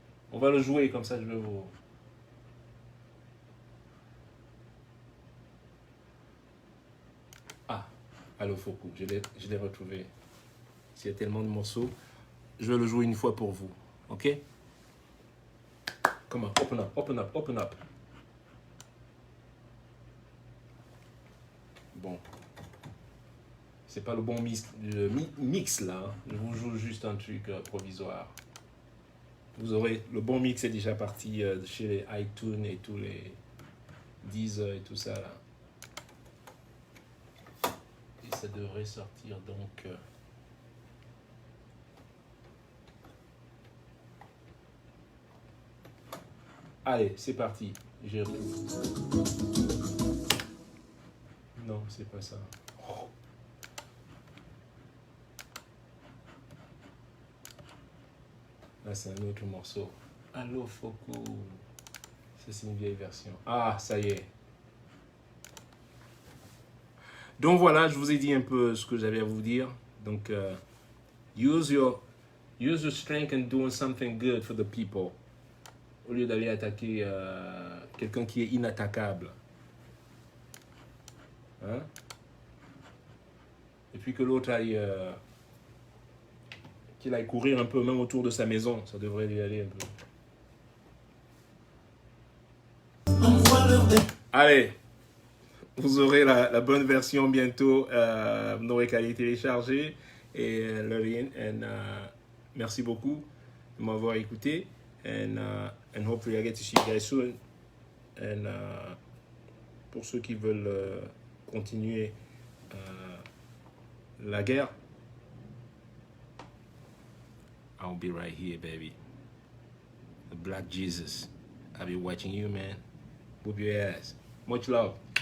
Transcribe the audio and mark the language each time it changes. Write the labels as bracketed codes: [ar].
[fr] On va le jouer comme ça, je vais vous. Ah, allô Foku, je l'ai retrouvé. S'il y a tellement de morceaux, je vais le jouer une fois pour vous, ok? [en] Come on, open up, open up, open up. [fr] Bon. C'est pas le bon mix là. Hein. Je vous joue juste un truc provisoire. Vous aurez... Le bon mix est déjà parti chez les iTunes et tous les Deezer et tout ça là. Et ça devrait sortir donc... Allez, c'est parti. Non, c'est pas ça. Oh. Là, c'est un autre morceau. Allô, Foku. Ça, c'est une vieille version. Ah, ça y est. Donc voilà, je vous ai dit un peu ce que j'avais à vous dire. [en] Donc, use your strength and doing something good for the people. [fr] Au lieu d'aller attaquer quelqu'un qui est inattaquable. Hein? Et puis que l'autre aille... qu'il aille courir un peu, même autour de sa maison. Ça devrait lui aller un peu. Allez, vous aurez la bonne version bientôt. Vous n'aurez qu'à les télécharger. Et le lien. Merci beaucoup. de m'avoir écouté. [en] And hopefully I get to see you guys soon. And [fr] pour ceux qui veulent continuer la guerre, [en] I'll be right here, baby. The Black Jesus. I'll be watching you, man. Whoop your ass. Much love.